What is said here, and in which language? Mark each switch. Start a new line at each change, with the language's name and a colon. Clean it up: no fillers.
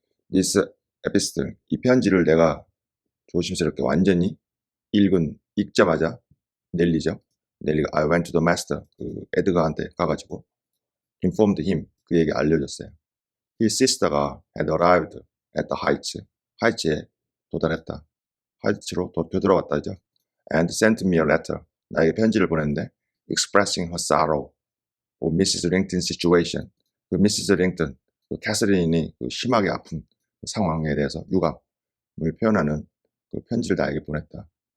English: This epistle,
Korean: 이 편지를 내가 조심스럽게 완전히 읽자마자 넬리가
English: I went to the master,
Korean: 에드가한테 가가지고
English: informed him,
Korean: 그에게 알려줬어요.
English: His sister가 had arrived at the Heights,
Korean: 하이츠에 도달했다. 하이츠로 되돌아왔다죠.
English: And sent me a letter,
Korean: 나에게 편지를 보냈는데
English: expressing her sorrow for Mrs. Rington's situation, 그 Mrs.
Korean: Rington, 그 캐서린이 그 심하게 아픈 그 상황에 대해서 유감을 표현하는 그 편지를 나에게 보냈다.